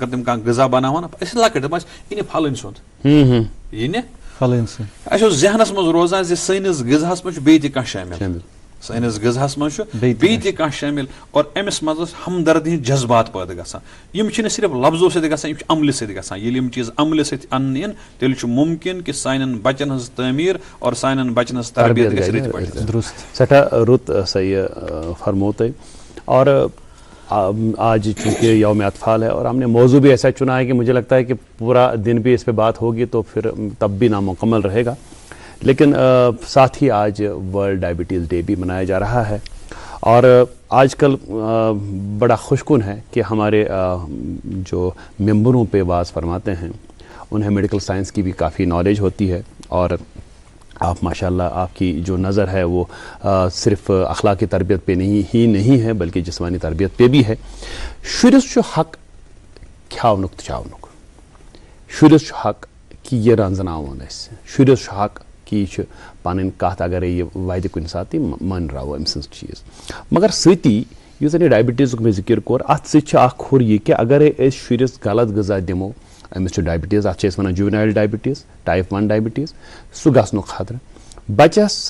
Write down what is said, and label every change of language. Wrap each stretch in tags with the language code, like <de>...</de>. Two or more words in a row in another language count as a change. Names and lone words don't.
<ks>تِم کانٛہہ غذا بناوان أسۍ ٲسۍ لۄکٕٹۍ دَپان ٲسۍ یہِ نہِ پھلٲنۍ سُنٛد یہِ نہِ اَسہِ اوس ذہنس منٛز روزان زِ سٲنِس غذاہس منٛز چھُ بیٚیہِ تہِ کانٛہہ شٲمِل سٲنِس غذاہس منٛز چھُ بیٚیہِ تہِ کانٛہہ شٲمِل اور أمِس منٛز ٲس ہمدردی ہٕنٛدۍ جذبات پٲدٕ گژھان یِم چھِنہٕ صرف لفظو سۭتۍ گژھان یِم چھِ عملہِ سۭتۍ گژھان ییٚلہِ یِم چیٖز عملہِ سۭتۍ اَننہٕ یِن تیٚلہِ چھُ مُمکِن کہِ سانٮ۪ن بچن ہٕنٛز تعمیٖر اور سانٮ۪ن بچن ہٕنٛز تربیت گژھِ رٕتۍ پٲٹھۍ سٮ۪ٹھاہ رُت سا یہِ فرمو تۄہہِ</ks> <ur>اور آج چونکہ یوم اطفال ہے اور ہم نے موضوع بھی ایسا چنا ہے کہ مجھے لگتا ہے کہ پورا دن بھی اس پہ بات ہوگی تو پھر تب بھی نامکمل رہے گا لیکن ساتھ ہی آج</ur> <en>World Diabetes Day</en> <ur>بھی منایا جا رہا ہے اور آج کل بڑا خوش کن ہے کہ ہمارے جو ممبروں پہ واز فرماتے ہیں انہیں</ur> <en>medical science</en> <ur>کی بھی کافی نالج ہوتی ہے اور آپ ماشاءاللہ آپ کی جو نظر ہے وہ صرف اخلاقی تربیت پہ نہیں ہے بلکہ جسمانی تربیت پہ بھی ہے</ur> <ks>شُرِس چھُ حق کھیاونُک تہٕ چاونُک شُرِس چھُ حق کہ یہ رنزناوُن أسۍ شُرِس چھُ حق کہ یہِ چھُ پنٕنۍ کتھ اگرے یہِ وَدِ کُنہِ ساتہٕ یہِ مٲنراوو أمۍ سٕنٛز چیٖز مگر سۭتی یُس زن یہِ ڈایبٹیٖزُک مےٚ ذِکر کوٚر اتھ سۭتۍ چھُ اکھ ہُر یہِ کہِ اگرے أسۍ شُرِس غلط غذا دِمو أمِس چھُ ڈایبٹیٖز اتھ چھِ أسۍ وَنان</ks> <en>juvenile diabetes type 1 diabetes</en> <ks>سُہ گژھنُک خطرٕ بچس</ks>